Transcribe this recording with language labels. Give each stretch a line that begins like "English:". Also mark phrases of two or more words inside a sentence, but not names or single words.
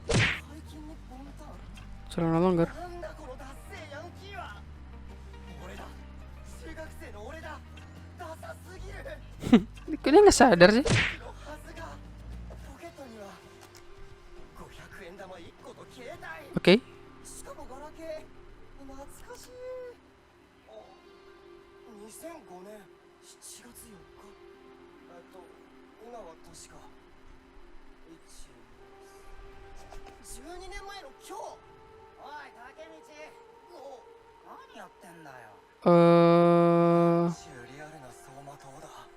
Japanese: 最近日本タウン
Indonesian: Celana longgar.
Japanese: なんだこのダッセーヤンキーは俺だ中学生の俺だダサすぎる
Indonesian: Kok dia nggak sadar sih?
Japanese: のはずがポケットには500円玉1個と携帯
Indonesian: Oke.
Japanese: しかもガラケー懐かしいあ2005年7月4日今は確か12年前の今日おい竹道何やってんだよリアルな走馬灯だ